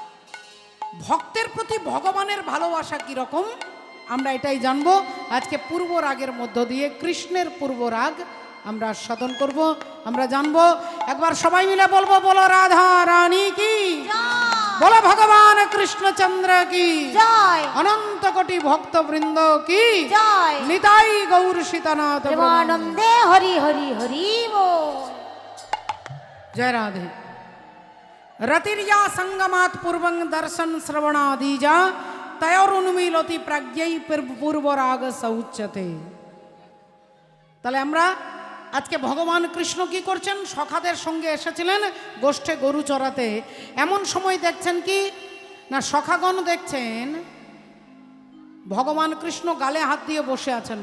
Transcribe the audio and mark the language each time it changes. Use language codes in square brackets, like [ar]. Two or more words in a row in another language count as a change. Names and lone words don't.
[bn] ভক্তের প্রতি ভগবানের ভালোবাসা কিরকম আমরা এটাই জানবো আজকে পূর্ব রাগের মধ্য দিয়ে কৃষ্ণের পূর্ব রাগ আমরা আস্বাদন করব, আমরা জানবো। একবার সবাই মিলে বলবো, বলো রাধা রানী কি, বলো ভগবান কৃষ্ণচন্দ্র কি জয়, অনন্ত কোটি ভক্ত বৃন্দ কি জয়, নিতাই গৌর সীতানাথ প্রভু। প্রেমানন্দে হরি হরি হরি বল। जय राधे। [sa] रतिर्या संगमात पूर्वं दर्शन श्रवणादिजा तयोरुन्मीलति प्राज्ञै पूर्वराग सौच्यते। [bn] তাহলে আমরা আজকে ভগবান কৃষ্ণ কি করছেন, সখাদের সঙ্গে এসেছিলেন গোষ্ঠে গরু চড়াতে। এমন সময় দেখছেন কি না, সখাগণ দেখছেন ভগবান কৃষ্ণ গালে হাত দিয়ে বসে আছেন।